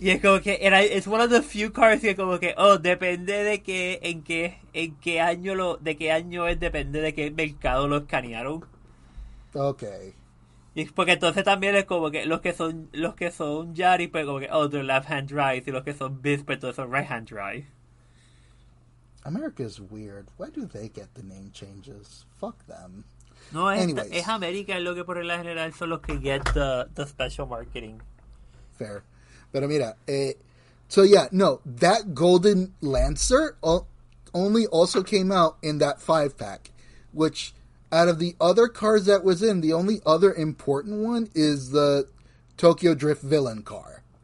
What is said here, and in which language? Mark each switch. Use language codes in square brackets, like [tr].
[es] Y es como que it's one of the few cars que como que depende de que en qué año de qué año es, depende de qué mercado lo escanearon. [en] Okay. [es] Y porque entonces también es como que los que son Yari pues como que they're left hand drive, y los que son Bis pues todos son right hand drive. [en] America is weird. Why do they get the name changes? Fuck them. No, Anyways. [es] es América, es lo que por la general son los que get the special marketing. [en] Fair. Pero mira, so yeah, no, that Golden Lancer only also came out in that 5-pack, which out of the other cars that was in, the only other important one is the Tokyo Drift villain car.